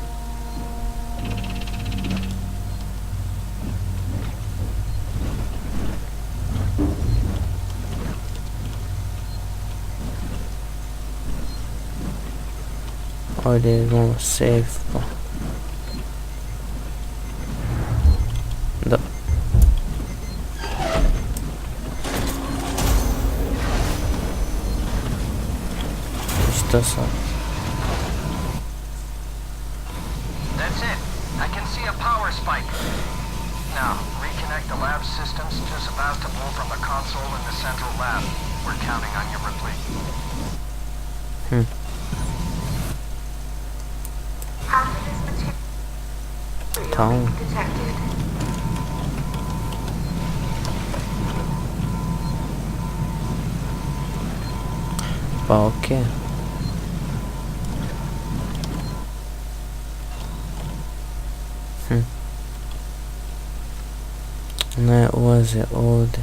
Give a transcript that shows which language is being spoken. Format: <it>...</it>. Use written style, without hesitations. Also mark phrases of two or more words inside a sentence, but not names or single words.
<hr>Ovdje imamo safe pa. Da.</hr> <en>That's it. I can see a power spike. Now, reconnect the lab systems just about to pull from the console in the central lab. We're counting on you, Ripley. Hazardous material detected.</en> <hr>Pa okej. Ne, ulaze ovdje.</hr>